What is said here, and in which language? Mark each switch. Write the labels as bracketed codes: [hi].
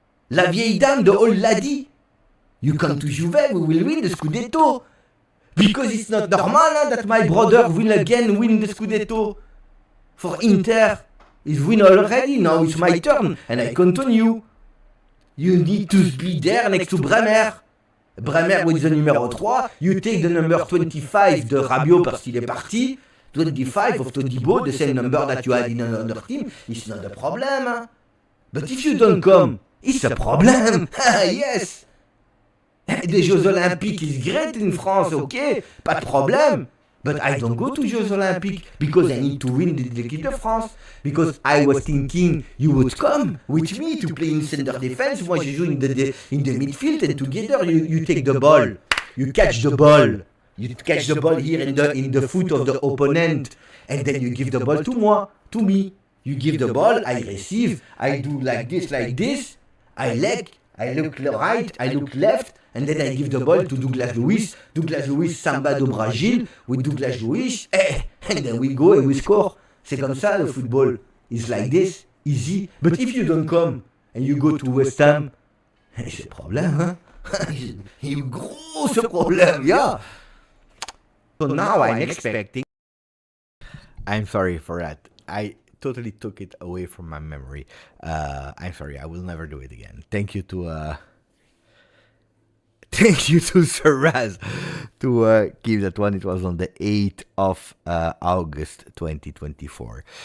[fr] La vieille dame, [en] the old lady. You come to Juve, we will win the Scudetto. Because it's not normal that my brother win the Scudetto. For Inter, he's win already, now it's my turn, and I count on you. You need to be there next to Bremer. Bremer with the numéro 3. You take the number 25 [fr] de Rabiot parce qu'il est parti. [en] 25 of Todibo, the same number that you had in another team. It's not a problem. Hein? But if you don't come, it's a problem. Yes. Des Jeux Olympiques is great in France, okay? [fr] Pas de problème. [en] But I don't go to Jeux Olympiques because I need to win the l'équipe de France. Because I was thinking you would come with me to play in center defense. [fr] Moi, je joue [en] in the midfield and together you take the ball. You catch the ball. You catch the ball here in the foot of the opponent. And then you give the ball to me. You give the ball, I receive. I do like this. I look right, I look left. And then I give the ball to Douglas Luiz. Douglas Luiz, [pt] Samba do Brasil. [en] With Douglas Luiz, and then we go and we score. [fr] C'est comme ça, le football. [en] It's like this, easy. But if you don't come and you go to West Ham, [fr] c'est problème, hein? Il y a gros ce problème, yeah. [en] So now I'm expecting. I'm sorry for that. I totally took it away from my memory. I'm sorry. I will never do it again. Thank you to Thank you to Saraz to give that one. It was on the 8th of August 2024.